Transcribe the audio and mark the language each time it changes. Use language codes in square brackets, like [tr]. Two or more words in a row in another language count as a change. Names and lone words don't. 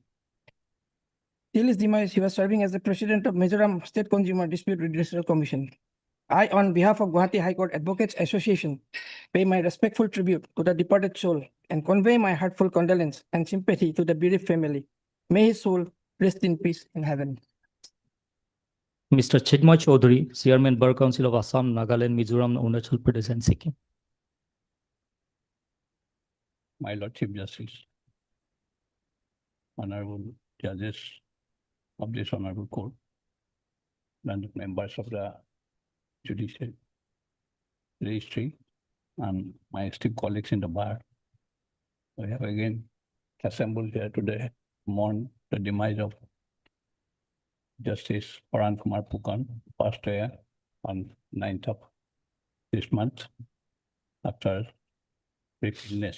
[en] Till his demise, he was serving as the President of Mizoram State Consumer Dispute Redressal Commission. I, on behalf of Guwahati High Court Advocates Association, pay my respectful tribute to the departed soul and convey my heartfelt condolence and sympathy to the bereaved family. May his soul rest in peace in heaven. Mr. Chidmoy Chaudhary, Chairman Bar Council of Assam, Nagaland, Mizoram, Arunachal Pradesh, and Sikkim. My Lord Chief Justice, honorable judges of this honorable court, and members of the judicial registry, and my esteemed colleagues in the bar, we have again assembled here today to mourn the demise of Justice Paran Kumar Phukan, passed away on 9th of this month after brief illness.